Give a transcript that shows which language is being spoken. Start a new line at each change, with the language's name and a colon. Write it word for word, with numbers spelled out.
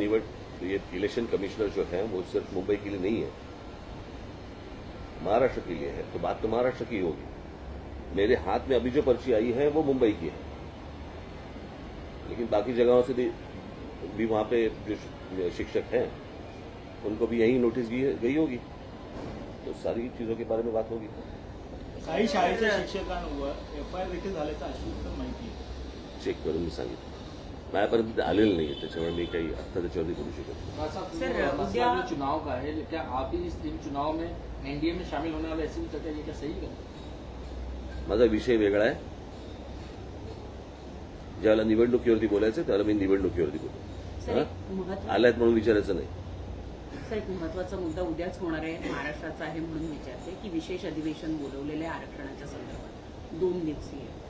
Hindi: निवड ये election commissioner जो है वो सिर्फ मुंबई के लिए नहीं है, महाराष्ट्र के लिए है, तो बात तो महाराष्ट्र की होगी. मेरे हाथ में अभी जो पर्ची आई है वो मुंबई की है, लेकिन बाकी जगहों से भी, भी वहां पे जो शिक्षक हैं उनको भी यही नोटिस गई गई होगी. तो सारी चीजों के बारे में बात होगी.
Marathi: काही शाळेच्या शिक्षकांवर एफ आय आर देखील झाल्याचं आश्वासन माहिती आहे. चेक करून मी सांगितलं, माझ्यापर्यंत आलेलं नाही आहे, त्याच्यामुळे मी काही आत्ता त्याच्यावरती करू शकत नाही. सर, सर उद्या- उद्या
Hindi: चुनाव का है, क्या आप भी इस इन चुनाव में एनडीए में शामिल होने वाले ऐसी चर्चा, ये क्या सही है?
Marathi: माझा विषय वेगळा आहे. ज्याला निवडणुकीवरती बोलायचं त्याला मी निवडणुकीवरती सर, बोलतो. एक महत्त्वाचं- हा? आलायत म्हणून विचारायचं नाही. असा एक महत्वाचा मुद्दा उद्याच होणार आहे, महाराष्ट्राचा आहे म्हणून विचारते की विशेष अधिवेशन बोलवलेले आहे आरक्षणाच्या संदर्भात, दोन दिवसीय.